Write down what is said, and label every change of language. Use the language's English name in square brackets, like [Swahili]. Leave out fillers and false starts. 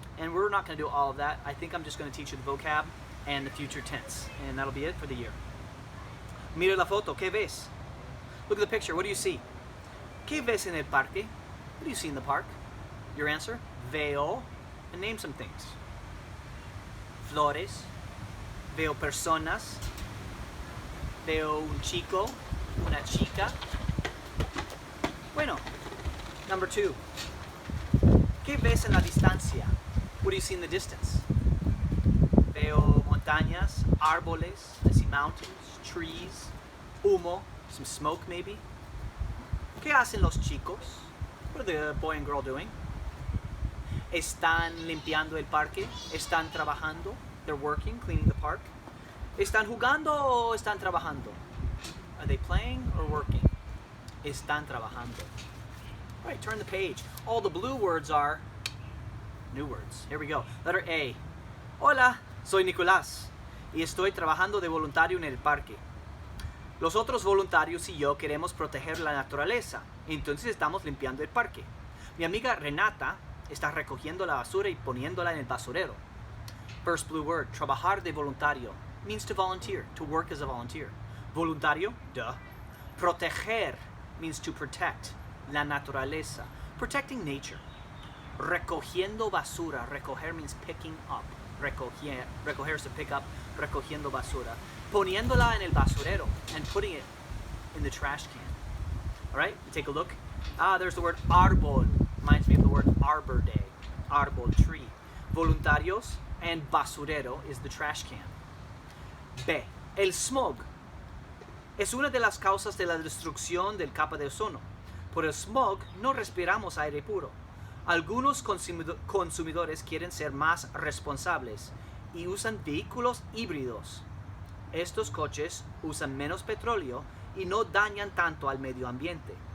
[English] And we're not going to do all of that. I think I'm just going to teach you the vocab and the future tense, and that'll be it for the year. [Spanish] Mira la foto, ¿qué ves? [English] Look at the picture, what do you see? [Spanish] ¿Qué ves en el parque? [English] What do you see in the park? Your answer? Veo, and name some things. [Spanish] Flores, veo personas, veo un chico, una chica. Bueno, [English] number 2. [Spanish] ¿Qué ves en la distancia? [English] What do you see in the distance? [Spanish] Veo montañas, árboles, [English] I see mountains, trees, [Spanish] humo, [English] some smoke maybe. [Spanish] ¿Qué hacen los chicos? [English] What are the boy and girl doing? [Spanish] Están limpiando el parque. Están trabajando. [English] They're working, cleaning the park. [Spanish] Están jugando o están trabajando? [English] Are they playing or working? [Spanish] Están trabajando. [English] All right, turn the page. All the blue words are new words. Here we go. Letter A. [Spanish] Hola, soy Nicolás y estoy trabajando de voluntario en el parque. Los otros voluntarios y yo queremos proteger la naturaleza, entonces estamos limpiando el parque. Mi amiga Renata está recogiendo la basura y poniéndola en el basurero. [English] First blue word, [Spanish] trabajar de voluntario, [English] means to volunteer, to work as a volunteer. Voluntario, duh. Proteger means to protect, la naturaleza, protecting nature. [Spanish] Recogiendo basura, [English] recoger means picking up. Recoger is to pick up, [Spanish] recogiendo basura. Poniéndola en el basurero, [English] and putting it in the trash can. All right, take a look. There's the word árbol. Reminds me of the word Arbor Day. Árbol, tree. Voluntarios, and basurero is the trash can. [Spanish] B. El smog. Es una de las causas de la destrucción del capa de ozono. Por el smog no respiramos aire puro. Algunos consumidores quieren ser más responsables y usan vehículos híbridos. Estos coches usan menos petróleo y no dañan tanto al medio ambiente.